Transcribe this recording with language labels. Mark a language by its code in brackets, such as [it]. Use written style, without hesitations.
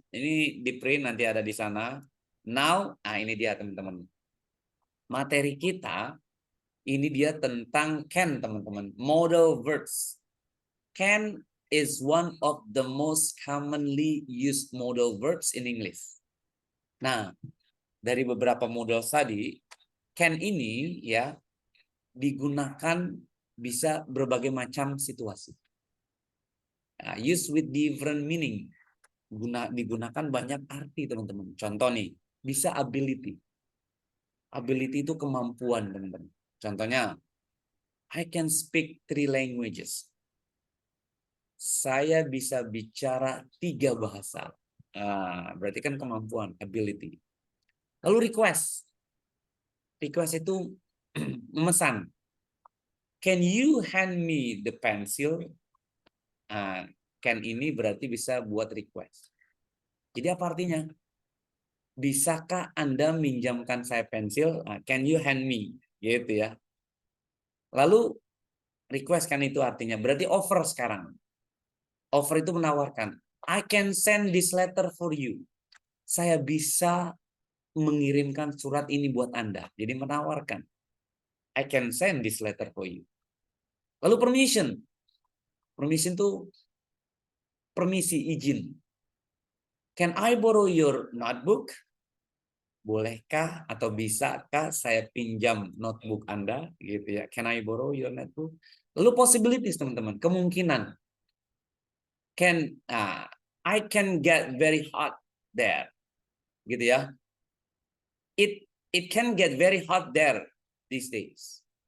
[id] Ini di print nanti ada di sana. Now, ini dia teman-teman. Materi kita ini dia tentang can, teman-teman. [en] Modal verbs. Can is one of the most commonly used modal verbs in English. [id] Nah, dari beberapa modal tadi, can ini ya digunakan bisa berbagai macam situasi. Use with different meaning. Digunakan banyak arti, teman-teman. Contoh nih, bisa ability. Ability itu kemampuan, teman-teman. [en] Contohnya, I can speak 3 languages. [id] Saya bisa bicara 3 bahasa. Berarti kan kemampuan, ability. Lalu request. [en] Request itu memesan. Can you hand me the pencil? [id] Can ini berarti bisa buat request. Jadi apa artinya? Bisakah Anda minjamkan saya pensil? Can you hand me? Gitu ya. Lalu request kan itu artinya. Berarti offer sekarang. Offer itu menawarkan. [en] I can send this letter for you. [id] Saya bisa mengirimkan surat ini buat Anda. Jadi menawarkan. [en] I can send this letter for you. Lalu permission. Permission itu permisi, izin. Can I borrow your notebook? [id] Bolehkah atau bisakah saya pinjam notebook Anda? Gitu ya. [en] Can I borrow your notebook? [id] Lalu possibilities, teman-teman. Kemungkinan. [en] I can get very hot there. Gitu ya. It can get very hot there these days.